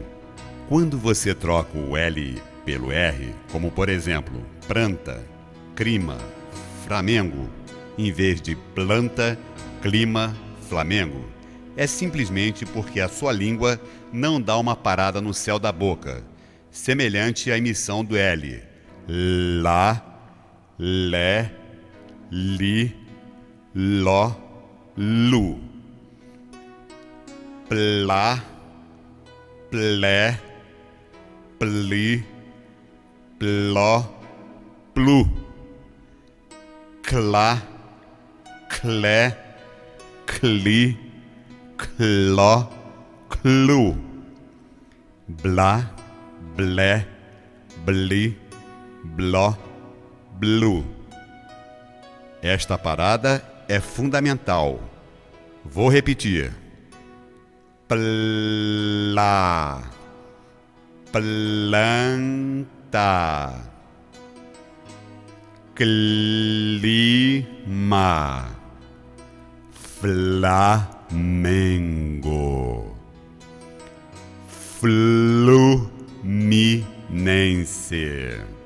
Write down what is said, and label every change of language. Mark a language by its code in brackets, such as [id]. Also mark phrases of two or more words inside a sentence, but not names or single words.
[pt] Quando você troca o L pelo R, como por exemplo, planta, clima, Flamengo, em vez de planta, clima, Flamengo, é simplesmente porque a sua língua não dá uma parada no céu da boca, semelhante à emissão do L. Lá, lé, li, ló, lu. Plá, plé, pli, pló, plu. Clá, clé, cli, cló, clu. Blá, blé, bli, bló, blu. Esta parada é fundamental. Vou repetir. Plá, planta, clima, Flamengo, Fluminense.